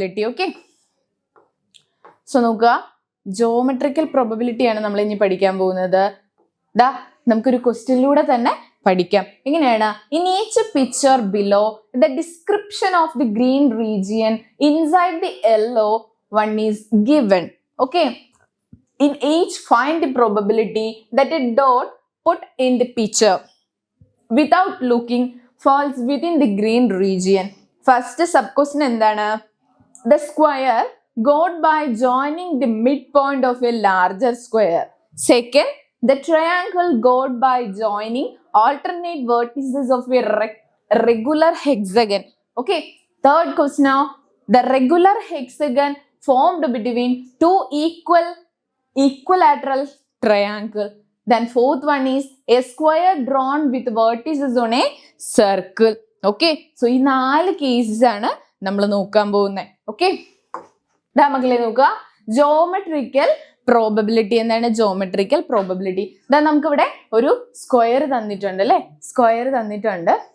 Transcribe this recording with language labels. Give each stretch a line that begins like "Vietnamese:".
Malayalam: Okay, so നോക്കുക, geometrical probability ആണ് നമ്മൾ ഇനി പഠിക്കാൻ പോകുന്നത്. നമുക്കൊരു ക്വസ്റ്റ്യനിലൂടെ തന്നെ പഠിക്കാം. എങ്ങനെയാണ്,
English: In each picture below the description of the green region inside the yellow one is given. Okay, in each find the probability that a dot put in the picture without looking falls within the green region. First sub question
Malayalam: എന്താണ്?
English: The square got by joining the midpoint of a larger square. Second, the triangle got by joining alternate vertices of a regular hexagon. Okay. Third question now, the regular hexagon formed between two equilateral triangle. Then fourth one is a square drawn with vertices on a circle. Okay.
Malayalam: So ഈ 4 cases ആണ് നമ്മൾ നോക്കാൻ പോകുന്നത്. Okay. ദാ മക്കളെ നോക്കുക, geometrical probability. എന്താണ് geometrical probability? ഇതാ നമുക്കിവിടെ ഒരു സ്ക്വയർ തന്നിട്ടുണ്ട് അല്ലെ, സ്ക്വയർ തന്നിട്ടുണ്ട്.